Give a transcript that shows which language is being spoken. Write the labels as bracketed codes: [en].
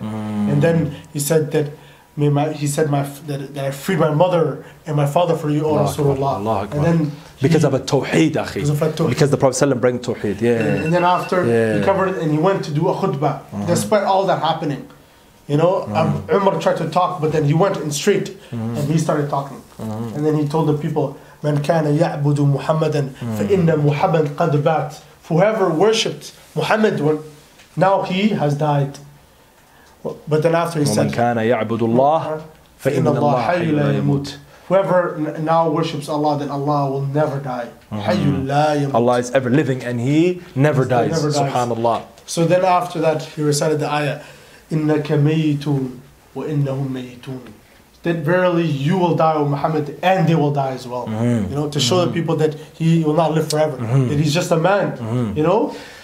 [en] And then he said that that I freed my mother and my father for you, O Rasulullah. And then because of a tawheed, akhi. Because the Prophet ﷺ bring tawheed. Yeah. And then after he covered it and he went to do a khutbah, despite all that happening. You know, Umar tried to talk, but then he went in straight and he started talking. And then he told the people, [ar] من كان يعبد محمدا فإن محمد قد بات. [en] Whoever worshipped Muhammad, now he has died. But then after he said, [ar] ومن كان يعبد الله فإن الله حي لا يموت. [en] Whoever now worships Allah, then Allah will never die. [ar] حي لا يموت. [en] Allah is ever living and He never dies. Subhanallah. So then after that, he recited the ayah, [ar] إنك ميت وإنهم ميتون. [en] That verily you will die, O Muhammad, and they will die as well. You know, to show the people that he will not live forever. That he's just a man. You know.